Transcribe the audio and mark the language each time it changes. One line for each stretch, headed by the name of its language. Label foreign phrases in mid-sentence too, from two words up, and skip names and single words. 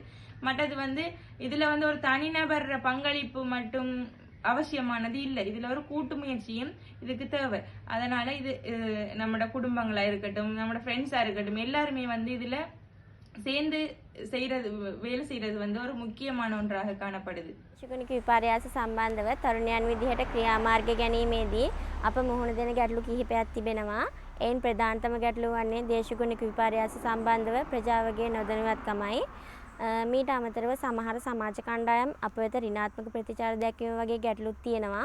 Tamil: மற்றது வந்து இதுல வந்து ஒரு தனிநபர் பங்களிப்பு மட்டும் அவசியமானது இல்லை, இதுல ஒரு கூட்டு முயற்சியும் இதுக்கு தேவை. அதனால இது நம்மளோட குடும்பங்களா இருக்கட்டும், நம்மளோட ஃப்ரெண்ட்ஸா இருக்கட்டும், எல்லாருமே வந்து இதுல சேர்ந்து வேலை செய்யறது வந்து ஒரு முக்கியமான ஒன்றாக காணப்படுது.
Sinhala: දේශගුණික විපර්යාස සම්බන්ධව තරුණයන් විදිහට ක්‍රියාමාර්ග ගැනීමේදී අප මුහුණ දෙන ගැටලු කිහිපයක් තිබෙනවා. එයින් ප්‍රධානතම ගැටලුව වන්නේ දේශගුණික විපර්යාස සම්බන්ධව ප්‍රජාවගේ නොදැනුවත්කමයි. මීට අමතරව සමහර සමාජ කණ්ඩායම් අප වෙත ඍණාත්මක ප්‍රතිචාර දැක්වීම වගේ ගැටලුත් තියෙනවා.